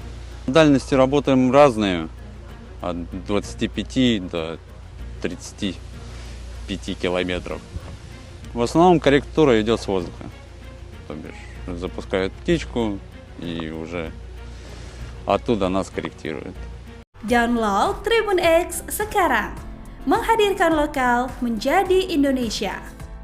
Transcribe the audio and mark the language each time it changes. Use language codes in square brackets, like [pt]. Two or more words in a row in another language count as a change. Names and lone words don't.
[ru] Дальности работаем разные. От 25 до 35 километров. В основном корректура идет с воздуха. То бишь запускают птичку и уже оттуда нас корректируют. [id] Download Tribun X sekarang, menghadirkan lokal menjadi Indonesia.